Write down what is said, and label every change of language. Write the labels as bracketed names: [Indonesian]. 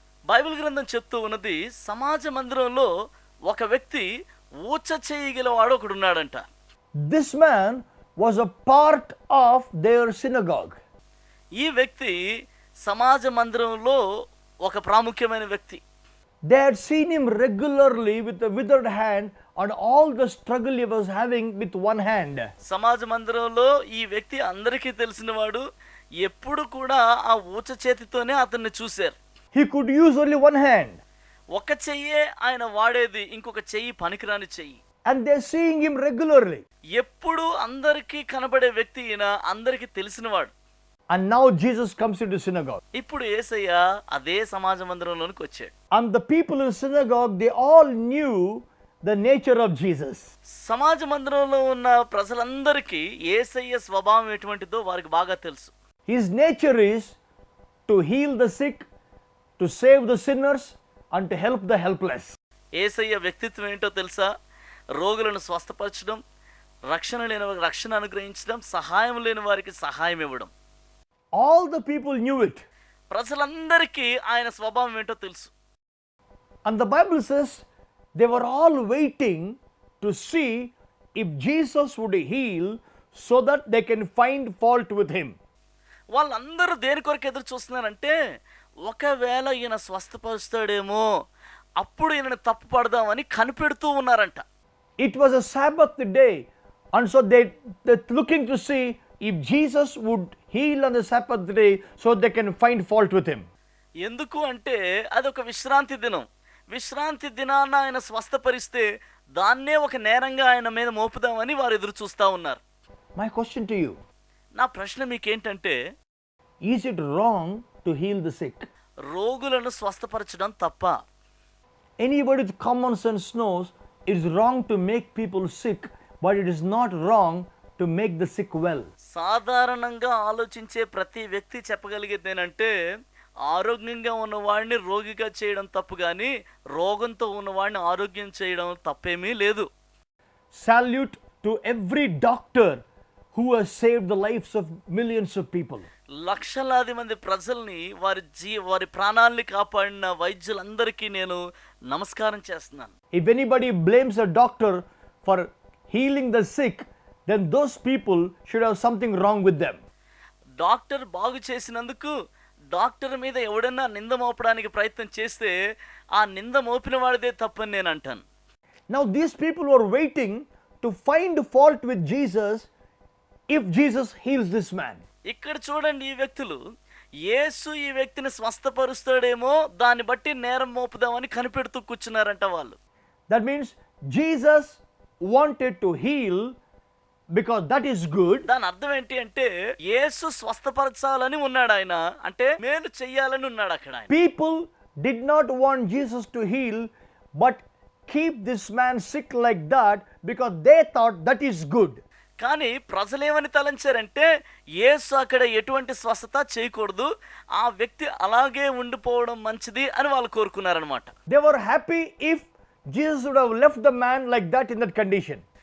[Telugu] Bible గ్రంథం చెప్తూ ఉన్నది సమాజ మందిరంలో ఒక వ్యక్తి ఊచ చేయగలవాడు ఒకడు ఉన్నాడంట. [English] This man was a part of their synagogue. [Telugu] ఈ వ్యక్తి సమాజ మందిరంలో ఒక ప్రాముఖ్యమైన వ్యక్తి. [English] They had seen him regularly with a withered hand and all the struggle he was having with one hand. [Telugu] సమాజ మందిరంలో ఈ వ్యక్తి అందరికీ తెలిసినవాడు. ఎప్పుడు కూడా ఆ ఊచ చేతితోనే అతన్ని చూశారు. [English] He could use only one hand. [Telugu] ఒక చెయ్యే ఆయన వాడేది, ఇంకొక చెయ్యి పనికిరాని చెయ్యి. [English] And they're seeing him regularly. [Telugu] ఎప్పుడు అందరికీ కనబడే వ్యక్తి ఈయన, అందరికీ తెలిసినవాడు. [English] And now Jesus comes into synagogue. [Telugu] ఇప్పుడు యేసయ్య అదే సమాజ మందిరంలోనికి వచ్చాడు. [English] And the people in synagogue, they all knew the nature of Jesus. [Telugu] సమాజ మందిరంలో ఉన్న ప్రజలందరికీ యేసయ్య స్వభావం ఎటువంటిదో వారికి బాగా తెలుసు. [English] His nature is to heal the sick, to save the sinners, and to help the helpless. [Telugu] యేసయ్య వ్యక్తిత్వం ఏంటో తెలుసా? రోగులను స్వస్థపరచడం, రక్షణ లేని వారికి రక్షణ అనుగ్రహించడం, సహాయం లేని వారికి సహాయం ఇవ్వడం. [English] All the people knew it. [Telugu] ప్రజలందరికీ ఆయన స్వభావం ఏంటో తెలుసు. [English] And the Bible says they were all waiting to see if Jesus would heal so that they can find fault with him. [Telugu] వాళ్ళందరూ దేని కొరకు ఎదురు చూస్తున్నారంటే ఒకవేళ ఈయన స్వస్థపరుస్తాడేమో, అప్పుడు ఈయనని తప్పు పడదామని కనిపెడుతూ ఉన్నారంట. [English] It was a Sabbath day, and so they're looking to see if Jesus would heal on the Sabbath day so they can find fault with him. [Telugu] ఎందుకు అంటే అదొక విశ్రాంతి దినం. విశ్రాంతి దినాన ఆయన స్వస్థపరిస్తే దాన్నే ఒక నేరంగా ఆయన మీద మోపుదామని వారు ఎదురు చూస్తూ ఉన్నారు. [English] My question to you, [Telugu] నా ప్రశ్న మీకేంటంటే, [English] is it wrong to heal the sick? [Telugu] రోగులను స్వస్థపరచడం తప్ప? [English] Anybody with common sense knows it is wrong to make people sick, but it is not wrong to make the sick well. [Telugu] సాధారణంగా ఆలోచించే ప్రతి వ్యక్తి చెప్పగలిగేది ఏంటంటే ఆరోగ్యంగా ఉన్నవాడిని రోగిగా చేయడం తప్పు, కానీ రోగంతో ఉన్నవాడిని ఆరోగ్యం చేయడం తప్పేమీ లేదు. [English] Salute to every doctor who has saved the lives of millions of people. [Telugu] లక్షలాది మంది ప్రజల్ని వారి ప్రాణాల్ని కాపాడిన వైద్యులందరికీ నేను నమస్కారం చేస్తున్నాను. [English] If anybody blames a doctor for healing the sick, then those people should have something wrong with them. [Telugu] Doctor బాగు చేసినందుకు డాక్టర్ మీద ఎవడన్నా నింద మోపడానికి ప్రయత్నం చేస్తే ఆ నింద మోపిన వాడిదే తప్పని నేను అంటాను. [English] Now these people were waiting to find fault with Jesus if Jesus heals this man. [Telugu] ఇక్కడ చూడండి, ఈ వ్యక్తులు యేసు ఈ వ్యక్తిని స్వస్థపరుస్తాడేమో దాన్ని బట్టి నేరం మోపుదామని కనిపెడుతూ కూర్చున్నారంట వాళ్ళు. [English] That means Jesus wanted to heal because that is good. [Telugu] దాని అర్థం ఏంటి అంటే యేసు స్వస్థపరచాలని ఉన్నాడు, ఆయన అంటే మేలు చెయ్యాలని ఉన్నాడు అక్కడ ఆయన. [English] People did not want Jesus to heal but keep this man sick like that because they thought that is good. [Telugu] కానీ ప్రజలేమని తలంచారంటే యేసు అక్కడ ఎటువంటి స్వస్థత చేయకూడదు, ఆ వ్యక్తి అలాగే ఉండిపోవడం మంచిది అని వాళ్ళు కోరుకున్నారనమాట. [English] They were happy if Jesus would have left the man like that in that condition.